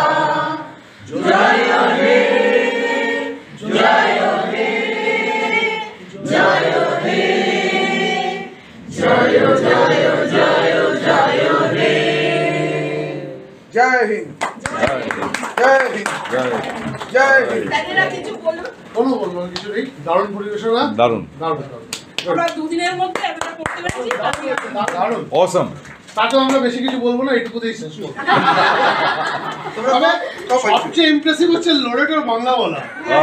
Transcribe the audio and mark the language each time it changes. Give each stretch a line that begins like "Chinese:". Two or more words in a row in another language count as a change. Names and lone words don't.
Hindi: जय हे जय हे जय हे जय जय जय जय हे। जय हिंद, जय हिंद, जय हिंद।
Bangla: তাদেরা কিছু বলুন। কোনো বলবো না, কিছু নেই। দারুণ পরিবেশনা, দারুণ দারুণ দারুণ আমরা দুদিনের মধ্যে এতটা করতে পেরেছি। দারুণ। অসম। তাতেও আমরা বেশি কিছু বলবো না, এটুকুতেই শেষ করবো। তবে সবচেয়ে ইমপ্রেসিভ হচ্ছে লোরেটোর বাংলা বলা।